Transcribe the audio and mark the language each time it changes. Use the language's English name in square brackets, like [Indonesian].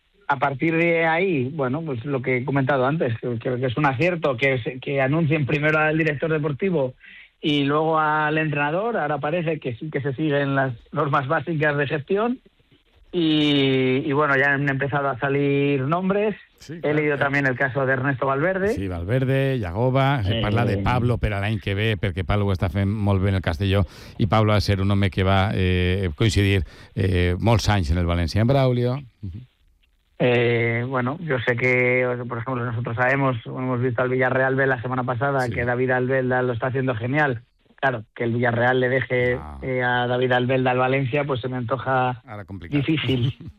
[Spanish] A partir de ahí, bueno, pues lo que he comentado antes, que es un acierto que anuncien primero al director deportivo y luego al entrenador. Ahora parece que sí que se siguen las normas básicas de gestión. Y bueno, ya han empezado a salir nombres. Sí, claro. He leído también el caso de Ernesto Valverde. [Catalan] Sí, Valverde, Yagoba, se parla de Pablo per a l'any que ve, perquè Pablo està fent molt bé en el Castelló, i Pablo ha de ser un home que va coincidir molts anys en el València, en Braulio. [Spanish] Bueno, yo sé que, por ejemplo, nosotros sabemos, hemos visto al Villarreal B la semana pasada, sí, que David Albelda lo está haciendo genial. Claro, que el Villarreal le deje a David Albelda al Valencia, pues se me antoja difícil.